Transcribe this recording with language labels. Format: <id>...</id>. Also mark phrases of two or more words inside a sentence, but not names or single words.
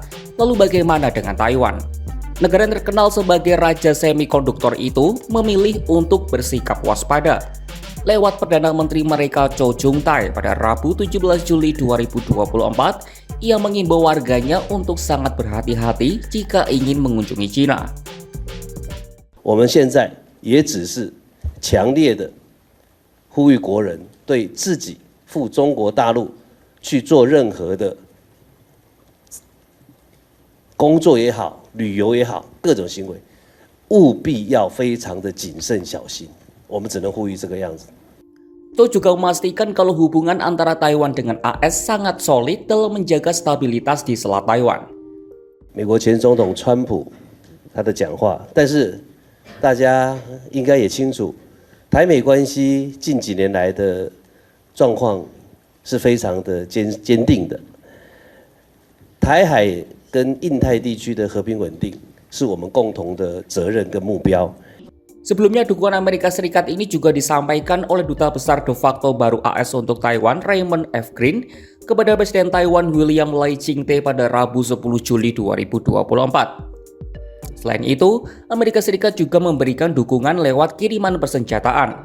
<id>Lalu bagaimana dengan Taiwan? Negara yang terkenal sebagai raja semikonduktor itu memilih untuk bersikap waspada. Lewat Perdana Menteri mereka Cho Jung-tai pada Rabu 17 Juli 2024, ia mengimbau warganya untuk sangat berhati-hati jika ingin mengunjungi China.</id> <zh>我们现在也只是强烈的呼吁国人对自己赴中国大陆去做任何的工作也好、旅游也好，各种行为，务必要非常的谨慎小心。我们只能呼吁这个样子。</zh> <id>Cho juga memastikan kalau hubungan antara Taiwan dengan AS sangat solid dalam menjaga stabilitas di Selat Taiwan.</id> <zh>美国前总统川普他的讲话，但是大家应该也清楚，台美关系近几年来的状况是非常的坚定的。台海跟印太地区的和平稳定是我们共同的责任跟目标。</zh> <id>Sebelumnya dukungan Amerika Serikat ini juga disampaikan oleh Duta Besar de facto baru AS untuk Taiwan, Raymond F. Green, kepada Presiden Taiwan William Lai Ching-te pada Rabu 10 Juli 2024. Selain itu, Amerika Serikat juga memberikan dukungan lewat kiriman persenjataan.</id>